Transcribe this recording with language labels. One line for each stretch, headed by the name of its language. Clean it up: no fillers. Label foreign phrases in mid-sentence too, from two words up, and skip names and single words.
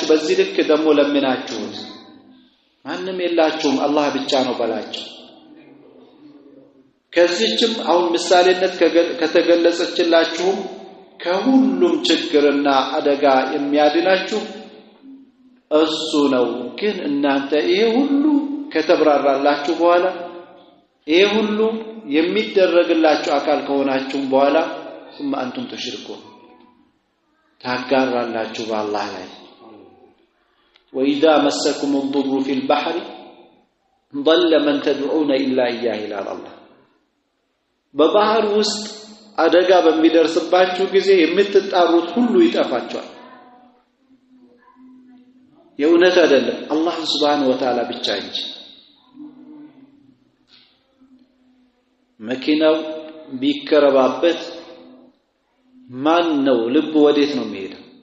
Amharic: በዚህ ልክ ደግሞ ለምናችሁት ማንም የላችሁም አላህ ብቻ ነው በላቸው። ከዚህም አሁን ምሳሌነት ከተገለጸችላችሁ ከሁሉም ችግርና አደጋ የሚያድናችሁ እሱ ነው። ግን እናንተ ይሄ ሁሉ ከተብራራላችሁ በኋላ ይሄ ሁሉ የሚደረግላችሁ አካል ከሆናችሁ በኋላ
Arabic: ثم انتم تشركون
Amharic: ታጋራላችሁ በአላህ ላይ።
Arabic: واذا مسكم الضر في البحر ضل من تدعون الا اياه الى الله
Amharic: በባህር ውስጥ አደጋ በሚደርስባችሁ ጊዜ የምትጣሩት ሁሉ ይጠፋችኋል። የእውነት አይደለም አላህ
Arabic: سبحانه وتعالى
Amharic: ብቻ እንጂ። መኪናው ቢከረባበት ማን ነው ልብ ወዴት ነው የሚሄደው?